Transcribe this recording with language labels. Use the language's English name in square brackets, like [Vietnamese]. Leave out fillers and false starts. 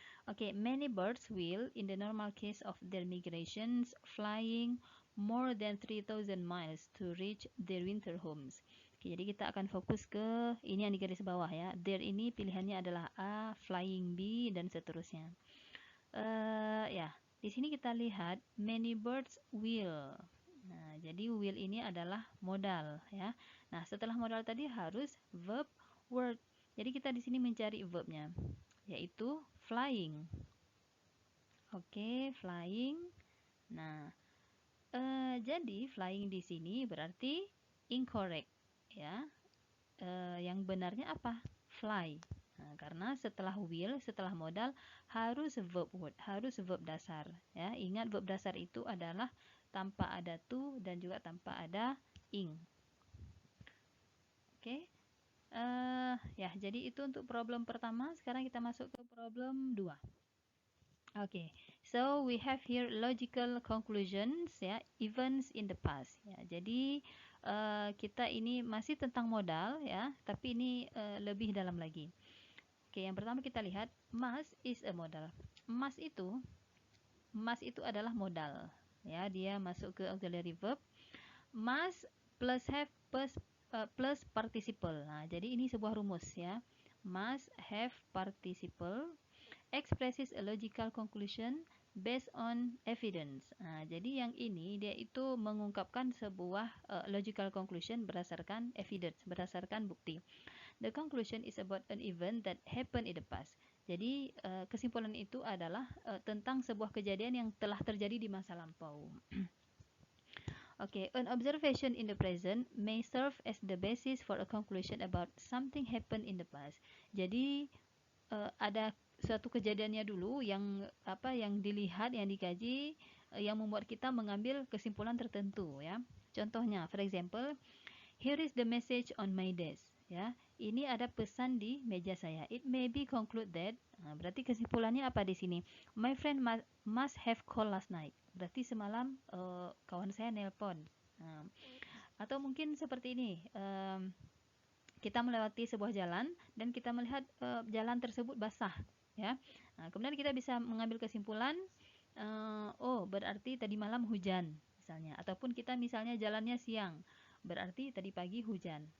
[English] Okay, many birds will, in the normal case of their migrations, flying more than 3,000 miles to reach their winter homes. [Indonesian] Okay, jadi kita akan fokus ke ini yang di garis bawah ya. There ini pilihannya adalah A, flying B, dan seterusnya. Ya, di sini kita lihat [English] many birds will. [Indonesian] Nah, jadi will ini adalah modal ya. Nah, setelah modal tadi harus verb word. Jadi kita di sini mencari verbnya, yaitu flying. Oke, flying. Nah, jadi flying di sini berarti incorrect ya. Yang benarnya apa? Fly. Nah, karena setelah will, setelah modal harus verb word, harus verb dasar ya. Ingat verb dasar itu adalah tanpa ada to dan juga tanpa ada ing. Oke. Ya, jadi itu untuk problem pertama. Sekarang kita masuk ke problem 2. [English] Okay, so we have here logical conclusions ya, events in the past ya. [Indonesian] Jadi kita ini masih tentang modal ya, tapi ini lebih dalam lagi. Oke, yang pertama kita lihat [English] must is a modal. [Indonesian] Must itu adalah modal ya, dia masuk ke auxiliary verb. [English] Must plus have plus participle. [Indonesian] Nah, jadi ini sebuah rumus ya. [English] Must have participle expresses a logical conclusion based on evidence. [Indonesian] Nah, jadi yang ini dia itu mengungkapkan sebuah logical conclusion berdasarkan evidence, berdasarkan bukti. [English] The conclusion is about an event that happened in the past. [Indonesian] Jadi kesimpulan itu adalah tentang sebuah kejadian yang telah terjadi di masa lampau. [English] Okay, an observation in the present may serve as the basis for a conclusion about something happened in the past. [Indonesian] Jadi ada suatu kejadiannya dulu yang dilihat, yang dikaji, yang membuat kita mengambil kesimpulan tertentu ya. [English] Contohnya, for example, here is the message on my desk ya. [Indonesian] Ini ada pesan di meja saya. [English] It may be conclude that, [Indonesian] berarti kesimpulannya apa di sini? [English] My friend must have called last night. [Indonesian] Berarti semalam kawan saya nelpon. Atau mungkin seperti ini. Kita melewati sebuah jalan dan kita melihat jalan tersebut basah. ya. Nah, kemudian kita bisa mengambil kesimpulan, oh berarti tadi malam hujan misalnya, ataupun kita misalnya jalannya siang, berarti tadi pagi hujan.